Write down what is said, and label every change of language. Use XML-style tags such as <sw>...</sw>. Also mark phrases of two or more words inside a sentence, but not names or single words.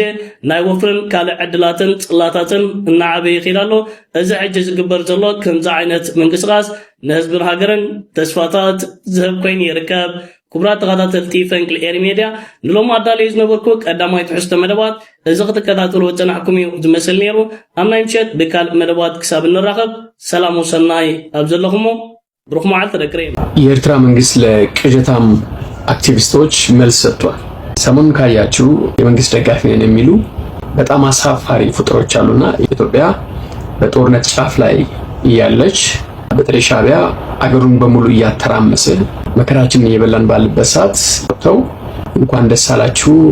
<ti>ናይ ወፍርን ካልእ ዕድላትን ጽላታትን እናዓበየ ይኸይድ ኣሎ እዚ ሕጂ ዝግበር ዘሎ ከምዚ ዓይነት ምንቅስቃስ ንህዝብን ሃገርን ተስፋታት ዝህብ ኮይኑ ይርከብ ክቡራት ተኸታተልቲ ፈንቅል ኤሪ ሚድያ ንሎም ኣዳልዩ ዝነበርኩ ቀዳማይ ትሕዝቶ መደባት እዚ ክትከታተሉ ወፀናሕኩም እዩ ዝመስል ነይሩ ኣብ ናይ ምሸት ብካልእ መደባት ክሳብ እንራኸብ ሰላም ወሰናይ ኣብ ዘለኹሞ ብሩኽ መዓልቲ ደቅሬ</ti> <am>የኤርትራ መንግስት ለቅዠታም አክቲቪስቶች መልስ ሰጥቷል። ሰሞኑን ካያችሁ የመንግስት ደጋፊ ነን የሚሉ በጣም አሳፋሪ ፍጥሮች አሉና ኢትዮጵያ በጦርነት ጫፍ ላይ እያለች በተለይ ሻዕቢያ አገሩን በሙሉ እያተራመሰ መከራችንን እየበላን ባለበት ሰዓት ወጥተው እንኳን ደስ አላችሁ</am>